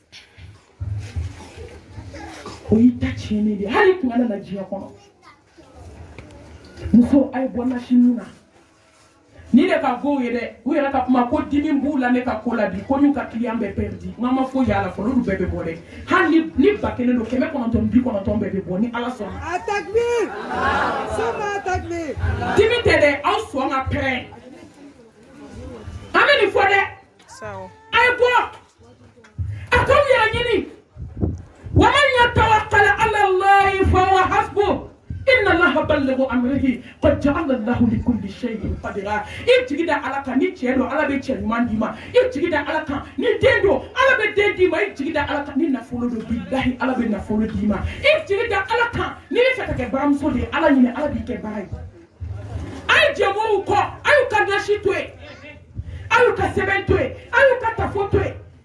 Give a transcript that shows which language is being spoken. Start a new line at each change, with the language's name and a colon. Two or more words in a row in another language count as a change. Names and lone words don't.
Bambara: o y'i ta tiɲɛnen de hali kun kana na diɲɛ kɔnɔ muso a ye bɔ nasi na ni de ka go ye dɛ u yɛrɛ ka kuma ko dimi b'u la ne ka ko la bi ko n'u ka client bɛɛ perdi n ma fo yala fɔlɔ olu bɛɛ bɛ bɔ dɛ hali ni 1000 don 990 bɛɛ bɛ bɔ ni ala sɔnna Takbir sama takbir dimi tɛ dɛ aw sɔn ka pɛrɛn an bɛ nin fɔ dɛ a ye bɔ a k'aw yɛrɛ ɲini wa
Arabic: من يتوكل على الله فهو حسبه إن الله بالغ أمره قد جعل الله لكل شيء قدرا
Bambara: i jigida ala kan ni cɛ don ala bɛ cɛ ɲuman d'i ma i jigida ala kan ni den don ala bɛ den d'i ma i jigida ala kan ni nafolo don billahi ala bɛ nafolo d'i ma i jigida ala kan ni bɛ fɛ ka kɛ baramuso de ye ala ɲini ala b'i kɛ bara ye a ye jɛmɔgɔw kɔ a y'u ka nasi to yen a y'u ka sɛbɛn to yen a y'u ka tafo to yen